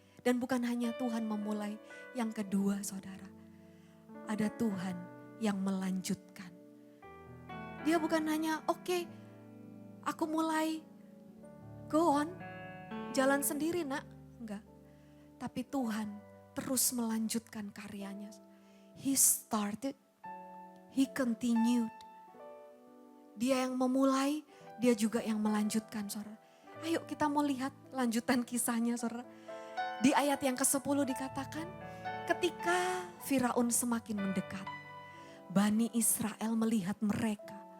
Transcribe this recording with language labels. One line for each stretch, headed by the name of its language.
Indonesian: Dan bukan hanya Tuhan memulai, yang kedua saudara, ada Tuhan yang melanjutkan. Dia bukan hanya oke, aku mulai,
English: go on,
Indonesian: jalan sendiri nak, enggak. Tapi Tuhan terus melanjutkan karyanya.
English: He started, He continued.
Indonesian: Dia yang memulai, Dia juga yang melanjutkan, saudara. Ayo kita mau lihat lanjutan kisahnya, saudara. Di ayat yang ke-10 dikatakan, ketika Firaun semakin mendekat, Bani Israel melihat mereka.